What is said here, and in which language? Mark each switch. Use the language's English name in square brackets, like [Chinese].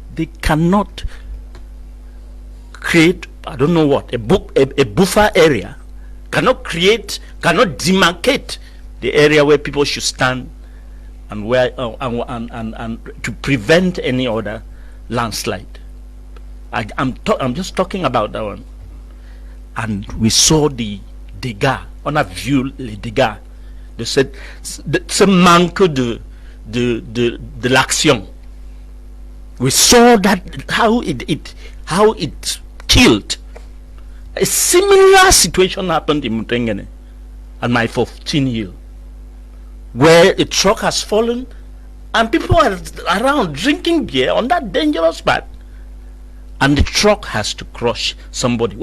[English] They cannot create, I don't know what, a buffer area, cannot demarcate the area where people should stand, and where and to prevent any other landslide. I'm just talking about that one. And we saw the dégâts. [French] On a vu les dégâts de ce manque de l'action. [English] We saw that how it killed. A similar situation happened in Mutengene and my 14 Hill, where a truck has fallen and people are around drinking beer on that dangerous path, and the truck has to crush somebody.